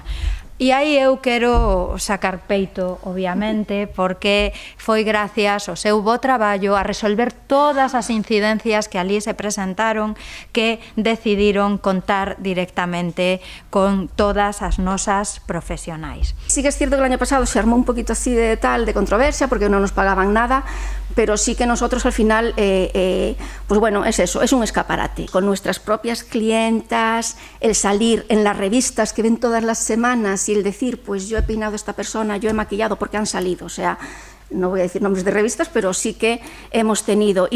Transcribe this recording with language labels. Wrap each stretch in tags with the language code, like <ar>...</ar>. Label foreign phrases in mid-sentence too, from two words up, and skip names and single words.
<gl>E aí eu quero sacar peito, obviamente, porque foi gracias ao seu bo traballo a resolver todas as incidencias que ali se presentaron que decidiron contar directamente con todas as nosas profesionais.</gl> <es>Sí que es cierto que el año pasado se armó un poquito así de controversia porque no nos pagaban nada, pero sí que nosotros al final, pues bueno, es eso, es un escaparate. Con nuestras propias clientas, el salir en las revistas que ven todas las semanas fácil decir, pues yo he peinado a esta persona, yo he maquillado porque han salido, o sea, no voy a decir nombres de revistas, pero sí que hemos tenido.</es>